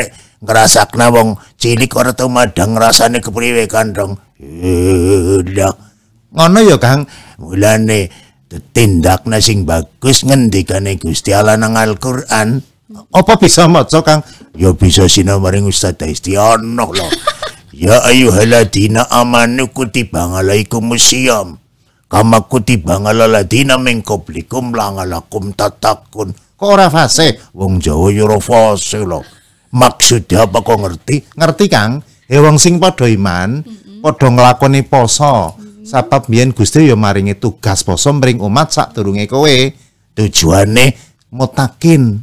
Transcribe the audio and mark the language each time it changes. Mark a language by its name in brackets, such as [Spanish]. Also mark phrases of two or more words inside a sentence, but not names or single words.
[Javanese] Ngrasakna wong cilik ora tau madang rasane kepriwe kantong. Lah. Ngono ya Kang. Mulane tindakna sing bagus ngendikane Gusti Allah nang Al-Qur'an. Apa bisa maca Kang? Ya bisa sinau maring Ustaz Istiono lho. [Arabic] يا أيها الذين آمنوا كتب عليكم الصيام كما كتب على الذين من قبلكم لعلكم تتقون. [Javanese] Kok ora fase? Wong Jawa ya ora fase lho. [Indonesian] Maksudnya apa [Javanese] kok ngerti? Ngerti Kang? Wong sing padha iman, padha nglakoni poso. Sebab biyen Gusti ya maringi tugas poso mring umat sadurunge kowe. Tujuane Mutakin,